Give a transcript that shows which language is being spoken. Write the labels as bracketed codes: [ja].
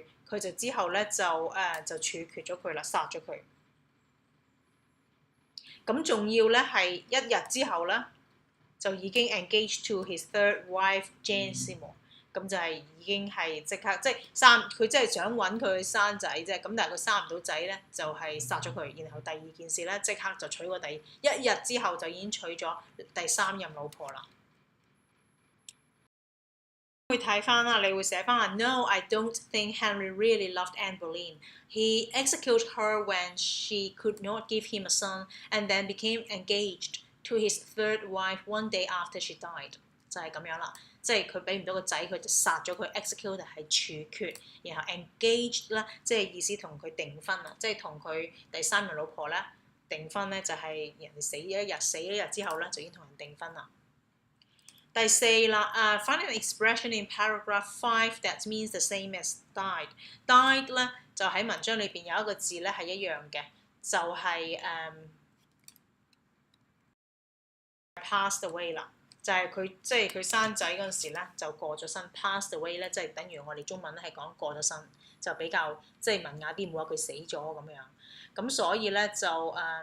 [yue] 佢就之後咧就處決咗佢啦，殺咗佢。咁仲要咧係1日之後咧，就已經 [en] engaged to his third wife Jane Seymour。 [yue] 咁就係已經係即刻即係佢真係想揾佢去生仔啫。咁但係佢生唔到仔咧，就係殺咗佢。然後第2件事咧，即刻就娶過1日之後就已經娶咗第3任老婆啦。會睇翻啦，你會寫翻話 [en] No, I don't think Henry really loved Anne Boleyn. He executed her when she could not give him a son, and then became engaged to his third wife one day after she died。 [yue] 就係咁樣啦。即係佢俾唔到個仔，佢就殺咗佢 ，execute 係處決，然後 engaged 啦，即係意思同佢訂婚啦，即係同佢第3任老婆咧訂婚咧，就係人哋死咗一日之後咧，就已經同人訂婚啦。第4啦， [en] find an expression in paragraph 5 that means the same as died。 [yue] died 咧就喺文章裏邊有一個字咧係一樣嘅，就係passed away 啦。就係佢即係佢生仔嗰陣時咧，就過咗身 ，passed away 咧，即係等於我哋中文咧係講過咗身，就比較即係文雅啲，冇話佢死咗咁樣。咁所以咧就